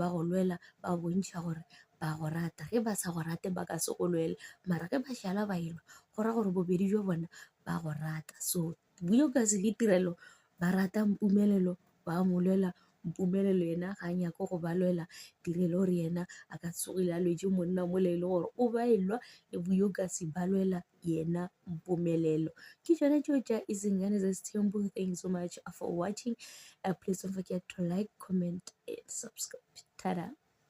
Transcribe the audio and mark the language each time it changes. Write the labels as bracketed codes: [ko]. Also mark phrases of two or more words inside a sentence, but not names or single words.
[nso] ba go lwela ba bontšha gore ba go rata ge ba sa go rate ba ka se go lwele mara ge ba šala ba elwa go ra gore bobedi jo bona ba go rata so boyokasi ke Tirelo ba rata Mpumelelo ba mo lwela Mpumelelo yena ga a nyake go ba lwela Tirelo gore yena a ka tsogile a lwetse monna mola e le gore o ba elwa le boyokasi ba lwela yena Mpumelelo ke tšona tšeo tša Izingane Zasithembu. [en] Thanks so much for watching. Please don't forget to like, comment and subscribe. Ta-da.